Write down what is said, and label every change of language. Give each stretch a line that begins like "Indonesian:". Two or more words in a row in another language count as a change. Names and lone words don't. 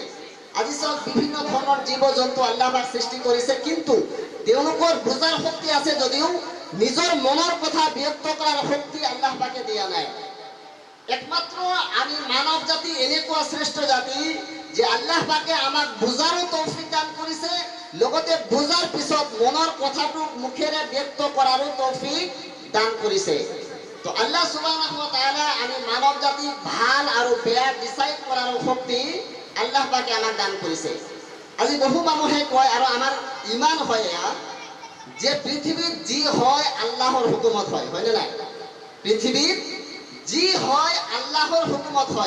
Assamese: আজি চাওক বিভিন্ন ধৰণৰ জীৱ জন্তু আল্লাহ পাক সৃষ্টি কৰিছে, কিন্তু তেওঁলোকৰ বুজাৰ শক্তি আছে যদিও নিজৰ মনৰ কথা ব্যক্ত কৰাৰ শক্তি আল্লাহ পাকে দিয়া নাই। একমাত্ৰ আমি মানৱ জাতি এনেকুৱা শ্ৰেষ্ঠ জাতি যে আল্লাহ পাকে আমাক বুজাৰো তৌফিক দান কৰিছে, লগতে বুজাৰ পিছত মনৰ কথাটো মুখেৰে ব্যক্ত কৰাৰো তৌফিক দান কৰিছে। তো
Arabic: الله سبحانه وتعالى
Assamese: আমি মানৱ জাতি ভাল আৰু বেয়া ডিসাইড কৰাৰ শক্তি আল্লাহ পাকে আমাক দান কৰিছে। আজি বহু মানুহে কয় আৰু আমাৰ ইমান হয় যে পৃথিৱীত যি হয় আল্লাহৰ হুকুমত হয়, হয়নে নাই? পৃথিৱীত যি হয় আল্লাহৰ হুকুমত হয়।